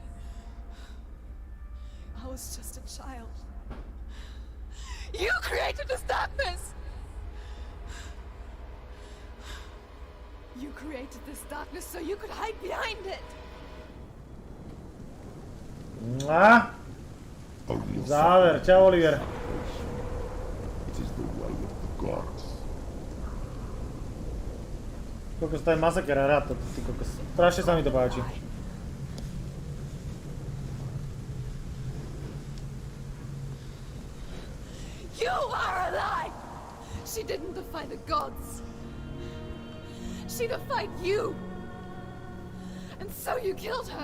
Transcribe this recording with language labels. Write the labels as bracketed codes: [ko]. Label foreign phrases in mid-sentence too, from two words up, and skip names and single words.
[en] I was just a child. You created this darkness! You created this darkness so you could hide behind it! Mwah. [sk] Záver, čau Oliver. [en] It is the way of the gods. [sk] Koľko sa tady masaker hrať, to ty kokos. Strašne sa mi to páči. [en] You are a lie! She didn't defy the gods. She defied you. And so you killed her.